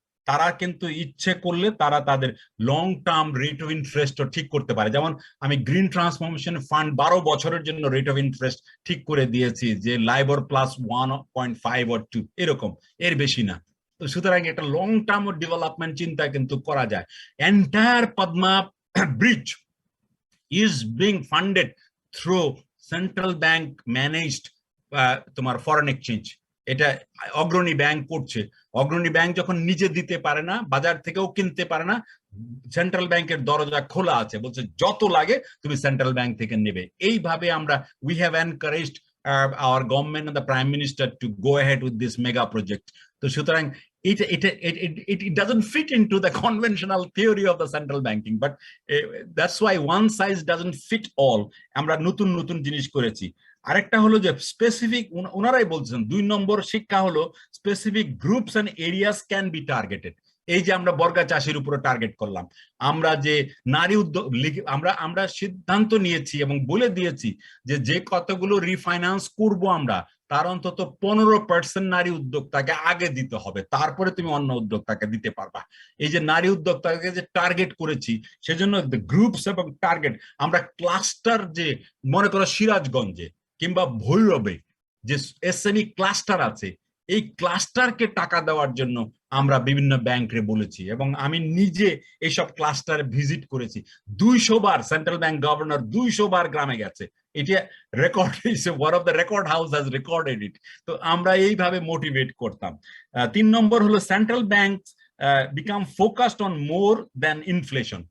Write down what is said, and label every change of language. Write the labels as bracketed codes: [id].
[bn] তারা কিন্তু ইচ্ছে করলে তারা তাদের long term rate of interest ঠিক করতে পারে। যেমন আমি গ্রিন ট্রান্সফরমেশন ফান্ড 12 বছরের জন্য রেট অফ ইন্টারেস্ট ঠিক করে দিয়েছি যে লাইবর প্লাস 1.5 or 2 এরকম, এর বেশি না। তো সুতরাং একটা লং টার্ম ডেভেলপমেন্ট চিন্তা কিন্তু করা যায়। [en] entire Padma bridge is being funded through central bank managed [bn] তোমার [en] Foreign exchange. [bn] এটা অগ্রণী ব্যাংক করছে। অগ্রণী ব্যাংক যখন নিজে দিতে পারে না, বাজার থেকেও কিনতে পারে না, সেন্ট্রাল ব্যাংকের দরজা খোলা আছে, বলছে যত লাগে তুমি সেন্ট্রাল ব্যাংক থেকে নেবে। এইভাবে আমরা [en] we have encouraged our government and the prime minister to go ahead with this mega project. [bn] তো সুতরাং [en] it doesn't fit into the conventional theory of the central banking, but that's why one size doesn't fit all. [bn] আমরা নতুন জিনিস করেছি। আরেকটা হলো যে specific, ওনারাই বলছেন 2 নম্বর শিক্ষা হলো [en] Specific groups and areas can be targeted. [bn] এই যে আমরা বর্গা চাষির উপরে টার্গেট করলাম, আমরা যে নারী উদ্যোগ, আমরা সিদ্ধান্ত নিয়েছি এবং বলে দিয়েছি যে কতগুলো রিফাইন্যান্স করব আমরা, তার অন্তত 15% নারী উদ্যোক্তাকে আগে দিতে হবে, তারপরে তুমি অন্য উদ্যোক্তাকে দিতে পারবা। এই যে নারী উদ্যোক্তাকে যে টার্গেট করেছি, সেজন্য গ্রুপস এবং টার্গেট, আমরা ক্লাস্টার, যে মনে করো সিরাজগঞ্জে কিংবা ভৈরবে যে এসএমই ক্লাস্টার আছে, এই ক্লাস্টারকে টাকা দেওয়ার জন্য আমরা বিভিন্ন ব্যাংকে বলেছি এবং আমি নিজে এইসব ক্লাস্টার ভিজিট করেছি। 200 বার সেন্ট্রাল ব্যাংক গভর্নর 200 বার গ্রামে গেছে, এটা record, [en] One of the record house has recorded it. [bn] তো আমরা এইভাবে মোটিভেট করতাম। [en] 3 [bn] নম্বর হলো [en] Central bank become focused on more than inflation.